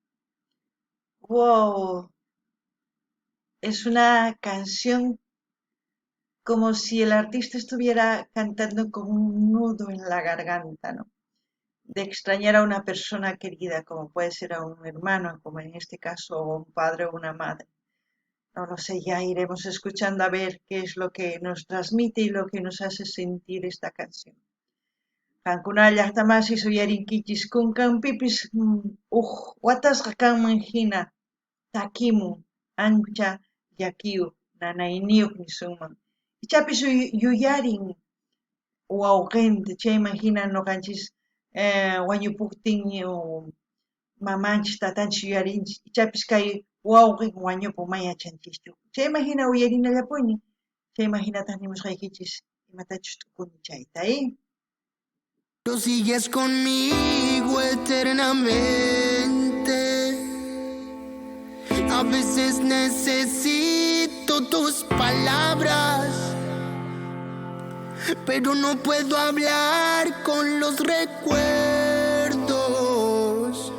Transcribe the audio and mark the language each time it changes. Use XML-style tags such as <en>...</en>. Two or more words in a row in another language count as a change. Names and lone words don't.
<es>Wow, es una canción como si el artista estuviera cantando con un nudo en la garganta, ¿no? De extrañar a una persona querida, como puede ser a un hermano, como en este caso, o un padre o una madre. No lo sé, ya iremos escuchando a ver qué es lo que nos transmite y lo que nos hace sentir esta canción.</es> <qu>Qankuna llaqtamasis uyarinkichis kunkanpipis watasqa kanman hina takimun ancha llakiyuq nanayniyuq nisunman. Ichapis yuyarin wawqinta chayman hina ñuqanchis wañupuptin mamanchis tatanchis yuyarinchis ichapis kay wawqin wañupun mayachanchischu. Chayman hina uyarinallapuña, chayman hinataq nimusqaykichis imatachus tukuni chayta,</qu> <es>tú sigues conmigo eternamente. A veces necesito tus palabras, pero no puedo hablar con los recuerdos.</es>